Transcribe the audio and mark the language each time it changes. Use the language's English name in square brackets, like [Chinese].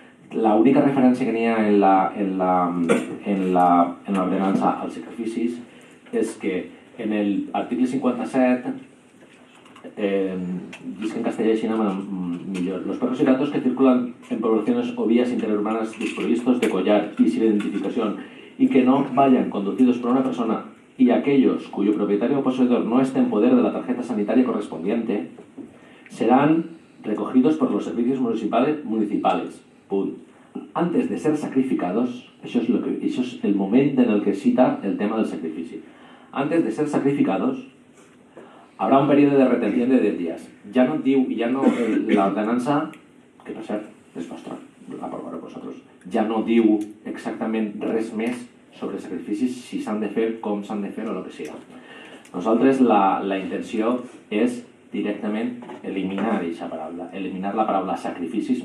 [Catalan] L'única referència que n'hi ha en l'ordenança als sacrificis és que en l'article 57, [Spanish] dice en castellano [Catalan] millor, [Spanish] los perros y gatos que circulan en poblaciones o vías interurbanas desprovistos de collar y sin identificación y que no vayan conducidos por una persona y aquellos cuyo propietario o poseedor no esté en poder de la tarjeta sanitaria correspondiente serán recogidos por los servicios municipales. [Catalan] Punt. [Spanish] Antes de ser sacrificados, [Catalan] això és el moment en el que cita el tema del sacrifici. [Spanish] Antes de ser sacrificados, habrá un periodo de retención de 10 días. [Catalan] Ja no diu, la ordenança, que per cert és vostra, l'aprovareu vosaltres, ja no diu exactament res més sobre sacrificis, si s'han de fer, com s'han de fer o el que sigui. Nosaltres la intenció és directament eliminar aquesta paraula, eliminar la paraula sacrificis.